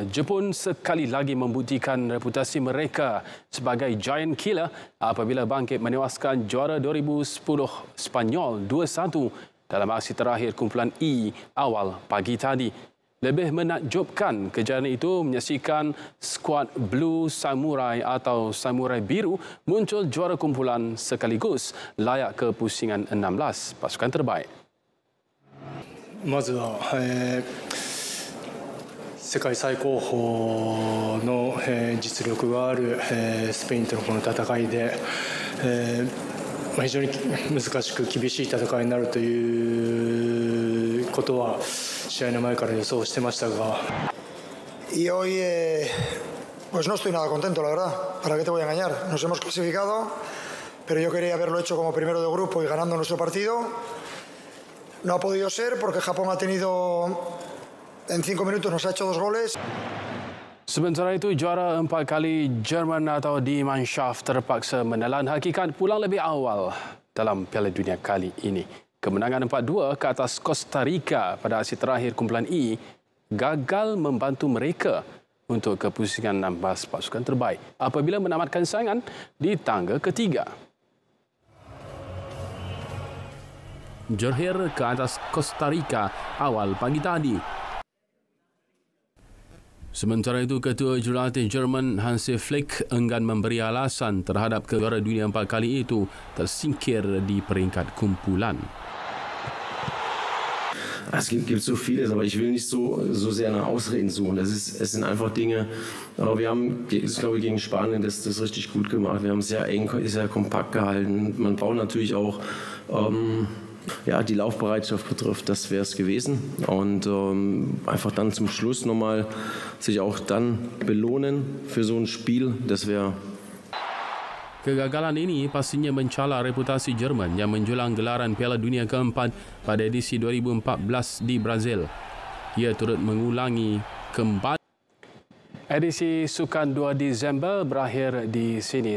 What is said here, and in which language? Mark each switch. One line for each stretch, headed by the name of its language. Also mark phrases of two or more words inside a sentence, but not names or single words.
Malay: Jepun sekali lagi membuktikan reputasi mereka sebagai
English: giant killer
Malay: apabila bangkit menewaskan juara 2010 Spanyol 2-1 dalam aksi terakhir kumpulan E awal pagi tadi. Lebih menakjubkan, kejayaan itu menyaksikan skuad Blue Samurai atau Samurai Biru muncul juara kumpulan sekaligus layak ke pusingan 16 pasukan terbaik.
Japanese: まずは、世界最高峰の、実力がある、スペインとのこの戦いで、非常に難しく厳しい戦いになるということは試合の前から予想してましたが。
Spanish: Y hoy pues no estoy nada contento, la verdad. ¿Para qué te voy a engañar? Nos hemos clasificado, pero yo quería haberlo hecho como primero de grupo y ganando nuestro partido. No ha podido ser porque Japón ha tenido, en 5 minutos nos ha hecho 2 goles.
Malay: Sementara itu, juara 4 kali Jerman atau Die Mannschaft terpaksa menelan hakikat pulang lebih awal dalam Piala Dunia kali ini. Kemenangan 4-2 ke atas Costa Rica pada aksi terakhir kumpulan E gagal membantu mereka untuk ke pusingan 16 pasukan terbaik apabila menamatkan saingan di tangga ketiga. Jorhir ke atas Costa Rica awal pagi tadi. Sementara itu, Ketua Jurulatih Jerman Hansi Flick enggan memberi alasan terhadap juara dunia 4 kali itu tersingkir di peringkat kumpulan.
German: Es gibt so vieles, aber ich will nicht so sehr nach Ausreden suchen. Es sind einfach Dinge, wir haben, ich glaube, gegen Spanien das richtig gut gemacht. Wir haben sehr eng, sehr kompakt gehalten. Man braucht natürlich auch die Laufbereitschaft betrifft, das wäre es gewesen. Und einfach dann zum Schluss nochmal sich auch dann belohnen für so ein Spiel, das wäre.
Malay: Kegagalan ini pastinya mencela reputasi Jerman yang menjulang gelaran Piala Dunia keempat pada edisi 2014 di Brazil. Ia turut mengulangi kembali. Edisi Sukan 2 Disember berakhir di sini.